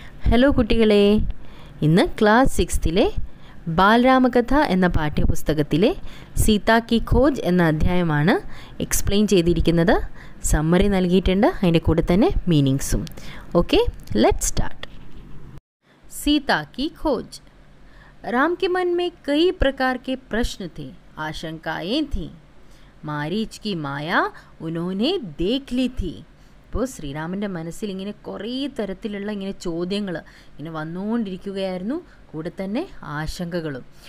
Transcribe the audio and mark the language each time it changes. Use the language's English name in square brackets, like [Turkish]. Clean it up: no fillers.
[Malayalam] Hello കുട്ടികളെ, ഇന്ന് class 6ലെ ബാലരാമകഥ എന്ന പാഠ്യപുസ്തകത്തിലെ സീതാ കി ഖോജ് എന്ന അധ്യായമാണ് എക്സ്പ്ലെയിൻ ചെയ്തിരിക്കുന്നത്. സമ്മറി നൽകിയിട്ടുണ്ട്, അതിൻ്റെ കൂടെ തന്നെ മീനിങ്സും. [English] Okay, let's start. [Hindi] सीता की खोज. राम के मन में कई प्रकार के प्रश्न थे, आशंकाएं थीं. मारीच की माया उन्होंने देख ली थी. [Malayalam] ഇപ്പോൾ ശ്രീരാമൻ്റെ മനസ്സിൽ ഇങ്ങനെ കുറേ തരത്തിലുള്ള ഇങ്ങനെ ചോദ്യങ്ങൾ ഇങ്ങനെ വന്നുകൊണ്ടിരിക്കുകയായിരുന്നു, കൂടെ തന്നെ ആശങ്കകളും.